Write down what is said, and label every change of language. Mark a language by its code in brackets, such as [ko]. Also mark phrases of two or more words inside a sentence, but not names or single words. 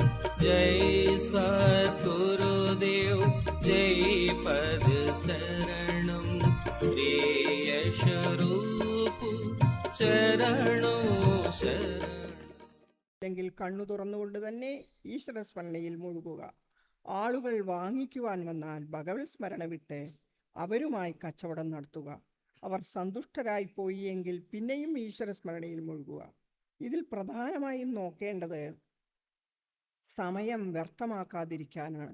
[sa] जय सद्गुरुदेव जय पद शरणम श्री स्वरूप चरणों शरणम। [ml] അല്ലെങ്കിൽ കണ്ണു തുറന്നുകൊണ്ട് തന്നെ ഈശ്വര സ്മരണയിൽ മുഴുകുക. ആളുകൾ വാങ്ങിക്കുവാൻ വന്നാൽ ഭഗവത് സ്മരണ വിട്ട് അവരുമായി കച്ചവടം നടത്തുക. അവർ സന്തുഷ്ടരായി പോയി എങ്കിൽ പിന്നെയും ഈശ്വര സ്മരണയിൽ മുഴുകുക. ഇതിൽ പ്രധാനമായും നോക്കേണ്ടത് സമയം വ്യർത്ഥമാക്കാതിരിക്കാനാണ്.